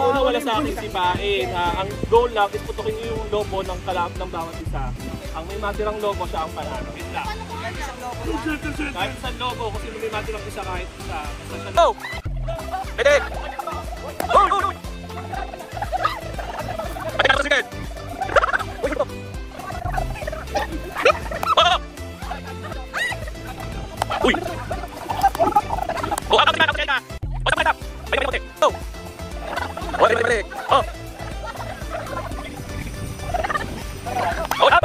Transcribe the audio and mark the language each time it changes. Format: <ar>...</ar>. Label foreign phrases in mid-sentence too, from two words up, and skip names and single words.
<tl>wala sa akin sipain. Ang goal lang is putukin niyo yung lobo ng kalab ng bawat isa. Ang may matirang lobo siya ang panalo. Wait lang. Kahit isang lobo, kasi may matirang isa kahit isa.</tl> <en>Go! Ready! Go! Go! Go!</en> <tl>Sige! Uy!</tl> <id>Oh, apa sih, apa? Oh, mantap. Balik. Go.</id> <tl>Oh, balik. Oh. Oh, up.</tl>